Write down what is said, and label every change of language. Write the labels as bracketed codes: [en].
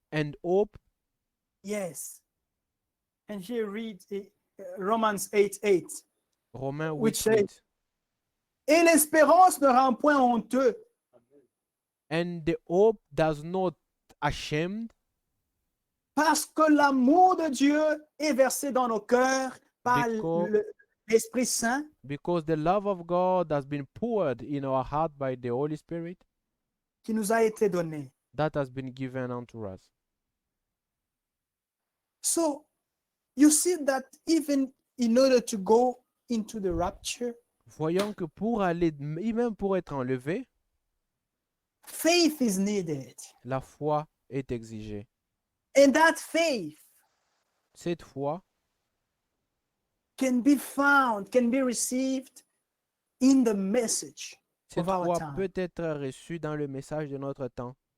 [en] and hope. Yes. And here read Romans 8:8. [fr] Romains [en] Which 8, 8. [fr] Et l'espérance ne rend point honteux, [en] And the hope does not ashamed, [fr] parce que l'amour de Dieu est versé dans nos cœurs par [en] Because- [fr] l'Esprit Saint [en] because the love of God has been poured in our heart by the Holy Spirit [fr] qui nous a été donné. [en] that has been given unto us. So you see that even in order to go into the rapture, [fr] Voyons que pour aller, même pour être enlevé, [en] faith is needed. [fr] la foi est exigée. [en] And that faith [fr] Cette foi [en] can be found, can be received in the message [fr] Cette [en] of our [fr] foi [en] time. [fr] peut être reçue dans le message de notre temps.